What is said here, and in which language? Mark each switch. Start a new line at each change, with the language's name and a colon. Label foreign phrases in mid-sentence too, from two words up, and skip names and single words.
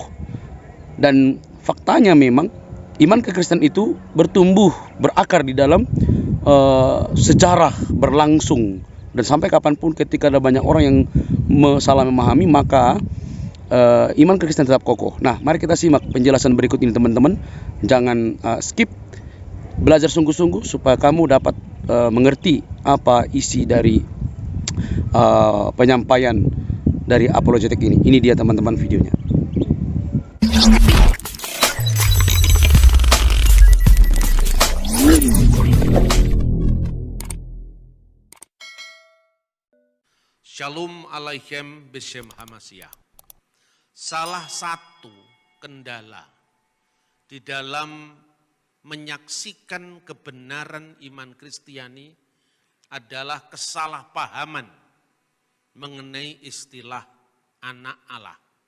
Indonesian: Dan faktanya memang iman kekristenan itu bertumbuh, berakar di dalam sejarah berlangsung, dan sampai kapanpun ketika ada banyak orang yang salah memahami, maka iman kekristenan tetap kokoh. Nah, mari kita simak penjelasan berikut ini, teman-teman. Jangan skip, belajar sungguh-sungguh supaya kamu dapat mengerti apa isi dari penyampaian dari apologetik ini. Ini dia, teman-teman, videonya.
Hebrew: שלום עליכם בשם המשיח.
Indonesian: Salah satu kendala di dalam menyaksikan kebenaran iman Kristiani adalah kesalahpahaman mengenai istilah anak Allah.